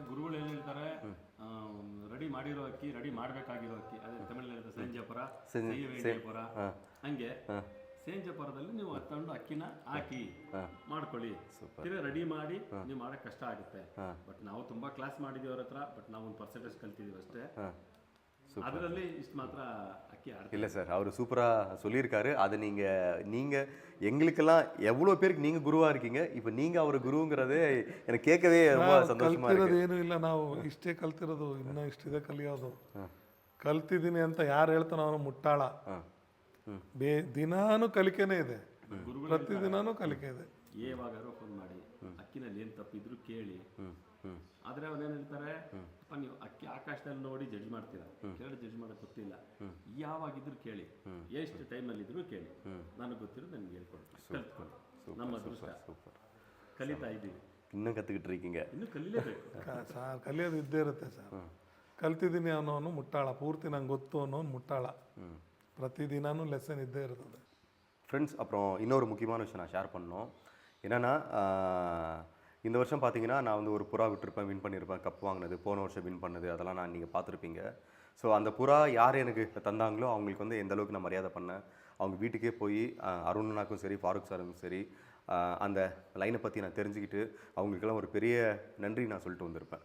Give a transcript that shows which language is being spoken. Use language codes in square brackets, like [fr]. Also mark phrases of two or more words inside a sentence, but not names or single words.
[kn] ಗುರುಗಳು ಏನು ಹೇಳ್ತಾರೆ, ರೆಡಿ ಮಾಡಿರೋ ಅಕ್ಕಿ, ರೆಡಿ ಮಾಡಬೇಕಾಗಿರೋ ಅಕ್ಕಿ, ಅದೇ ತಮಿಳಿನಲ್ಲಿ ಸೇಂಜಪುರ, ಸೇಂಜಪುರ, ಹಂಗೆ ಸೇಂಜಪುರದಲ್ಲಿ ನೀವು ತಂದು ಅಕ್ಕಿನ ಹಾಕಿ ಮಾಡ್ಕೊಳ್ಳಿ. ತಿರ್ಗಿ ರೆಡಿ ಮಾಡಿ ನೀವು ಮಾಡಕ್ ಕಷ್ಟ ಆಗುತ್ತೆ. ಬಟ್ ನಾವು ತುಂಬಾ ಕ್ಲಾಸ್ ಮಾಡಿದೀವಿ ಅವ್ರ ಹತ್ರ, ಬಟ್ ನಾವು ಒಂದು ಪರ್ಸೆಂಟೇಜ್ ಕಲ್ತಿದೀವಿ ಅಷ್ಟೇ. ಅದರಲ್ಲಿ ಇಷ್ಟು ಮಾತ್ರ ಅಕ್ಕಿ ಆಡ್ತೀವಿ. [ta] இல்லை சார், அவர் சூப்பராக சொல்லியிருக்காரு. அது நீங்கள் எங்களுக்கெல்லாம் எவ்வளோ பேருக்கு நீங்கள் குருவாக இருக்கீங்க, இப்போ நீங்கள் அவர் குருங்கிறதே எனக்கு கேட்கவே ரொம்ப சந்தோஷமாக இருக்குது. [kn] ಏನು ಇಲ್ಲ, ನಾವು ಇಷ್ಟೇ ಕಲ್ತಿರೋದು, ಇನ್ನೂ ಇಷ್ಟಿದೆ ಕಲಿಯೋದು. ಕಲ್ತಿದ್ದೀನಿ ಅಂತ ಯಾರು ಹೇಳ್ತಾನೋ ಅವನು ಮುಟ್ಟಾಳ. ದಿನಾನು ಕಲಿಕೆನೇ ಇದೆ, ಪ್ರತಿದಿನಾನು ಕಲಿಕೆ ಇದೆ. ಯಾವಾಗಾರು ಫೋನ್ ಮಾಡಿ ಅಕ್ಕಿನಲ್ಲಿ ಏನು ತಪ್ಪಿದ್ರು ಕೇಳಿ. ಆದ್ರೆ ಅವನೇನು ಹೇಳ್ತಾರೆ, ನೀವು ಅಕ್ಕಿ ಆಕಾಶದಲ್ಲಿ ನೋಡಿ ಜಡ್ಜ್ ಮಾಡ್ತೀರಾ, ಕೇಳಿ ಜಡ್ಜ್ ಮಾಡಕ್ ಗೊತ್ತಿಲ್ಲ. ಯಾವಾಗಿದ್ರು ಕೇಳಿ, ಎಷ್ಟು ಟೈಮಲ್ಲಿ ಇದ್ರು ಕೇಳಿ, ನನಗೆ ಗೊತ್ತಿರೋದು ನನಗೆ ಹೇಳ್ಕೊಡ್ತೀನಿ, ಕಲ್ತ್ಕೊಳ್ಳಿ. ನಮ್ಮ ಅದೃಷ್ಟ, ಕಲಿತಾ ಇದ್ದೀವಿ, [ta] ಇನ್ನೂ ಕற்றுக்கிட்டு இருக்கீங்க, [kn] ಇನ್ನೂ ಕಲಿಲೇಬೇಕು ಸರ್. ಕಲಿಯೋದು ಇದ್ದೇ ಇರುತ್ತೆ ಸರ್. ಕಲ್ತಿದ್ದೀನಿ ಅನ್ನೋನು ಮುಟ್ಟಾಳ, ಪೂರ್ತಿ ನಂಗೆ ಗೊತ್ತು ಅನ್ನೋನು ಮುಟ್ಟಾಳ. ಪ್ರತಿದಿನಾನು ಲೆಸನ್ ಇದ್ದೇ ಇರ್ತದೆ. [ta] ஃப்ரெண்ட்ஸ், அப்புறம் இன்னொரு முக்கியமான விஷயம் நான் ஷேர் பண்ணோம். என்னென்னா, இந்த வருஷம் பார்த்தீங்கன்னா நான் வந்து ஒரு புறா விட்டுருப்பேன், வின் பண்ணியிருப்பேன், கப் வாங்கினது, போன வருஷம் வின் பண்ணது, அதெல்லாம் நான் நீங்கள் பார்த்துருப்பீங்க. ஸோ அந்த புறா யார் எனக்கு தந்தாங்களோ அவங்களுக்கு வந்து எந்த அளவுக்கு நான் மரியாதை பண்ணேன். அவங்க வீட்டுக்கே போய் அருணனாக்கும் சரி, ஃபாரூக் சாருக்கும் சரி, அந்த லைனை பற்றி நான் தெரிஞ்சுக்கிட்டு அவங்களுக்கெல்லாம் ஒரு பெரிய நன்றி நான் சொல்லிட்டு வந்திருப்பேன்.